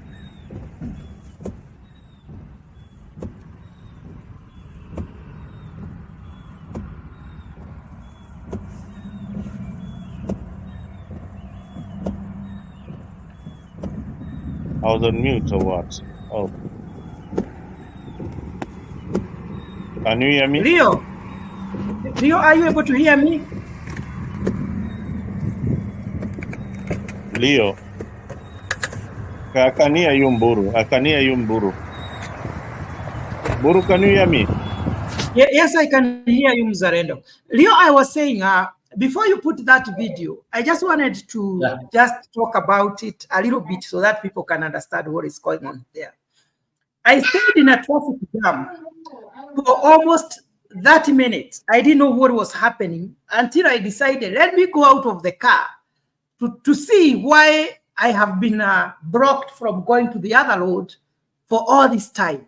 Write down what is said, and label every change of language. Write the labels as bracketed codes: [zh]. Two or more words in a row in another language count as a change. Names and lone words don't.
[en] I was on mute or what? Oh. Can you hear me? Leo, are you able to hear me? Leo. I can hear you, Mburu. I can hear you, Mburu. Mburu, can you hear me? Yes, I can hear you, Mzalendo. Leo, I was saying, before you put that video, I just wanted to just talk about it a little bit so that people can understand what is going on there. I stayed in a traffic jam for almost 30 minutes. I didn't know what was happening until I decided, let me go out of the car to see why I have been blocked from going to the other road for all this time.